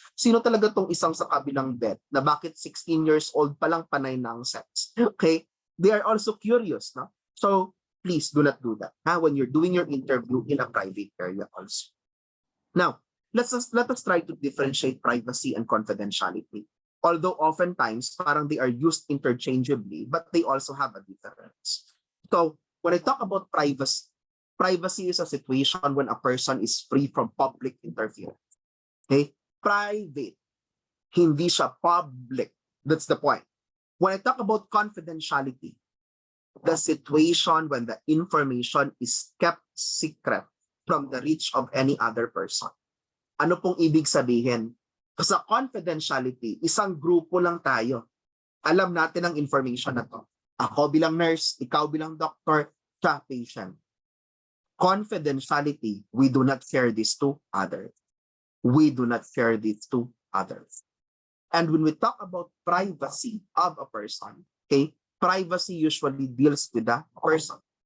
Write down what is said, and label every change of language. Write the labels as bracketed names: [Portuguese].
[Filipino] Sino talaga tong isang sa kabilang bed na bakit 16 years old pa lang panay na ang sex. Okay? [English] They are also curious, no? So, please do not do that when you're doing your interview in a private area also. Now, let us try to differentiate privacy and confidentiality. Although oftentimes parang they are used interchangeably, but they also have a difference. So, when I talk about privacy, privacy is a situation when a person is free from public interference. Okay? Private. [Filipino] Hindi siya [English] public. That's the point. When I talk about confidentiality, the situation when the information is kept secret from the reach of any other person. [Filipino] Ano pong ibig sabihin? Sa confidentiality, isang grupo lang tayo. Alam natin ang information na to. Ako bilang nurse, ikaw bilang doctor, siya patient. [English] Confidentiality, we do not share this to others. We do not share this to others. And when we talk about privacy of a person, okay, privacy usually deals with the person.